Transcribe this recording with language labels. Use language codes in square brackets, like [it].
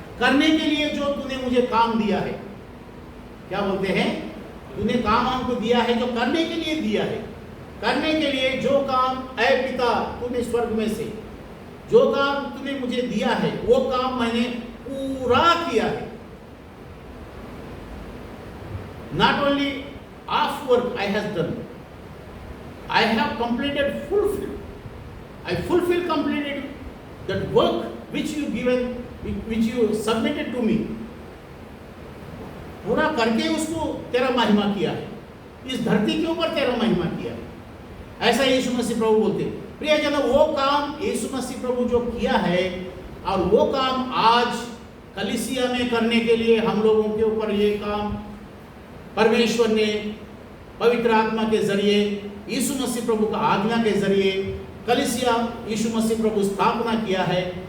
[hi] करने के लिए जो तूने मुझे काम दिया है, क्या बोलते हैं? तूने काम हमको दिया है, जो करने के लिए दिया है, करने के लिए जो काम, ऐ पिता तूने स्वर्ग में से जो काम तूने मुझे दिया है, वो काम मैंने पूरा किया है। [en] Not only half work I have done, I have completed, fulfilled. I fulfilled, completed that work which you given, which you submitted to me. [hi] पूरा करके उसको तेरा महिमा किया है, इस धरती के ऊपर तेरा महिमा किया है। ऐसा यीशु मसीह प्रभु बोलते। प्रियजनों, वो काम यीशु मसीह प्रभु जो किया है और वो काम आज कलीसिया में करने के लिए हम लोगों के ऊपर ये काम परमेश्वर ने पवित्र आत्मा के जरिए, यीशु मसीह प्रभु का आज्ञा के जरिए कलीसिया यीशु मसीह प्रभु स्थापना किया है।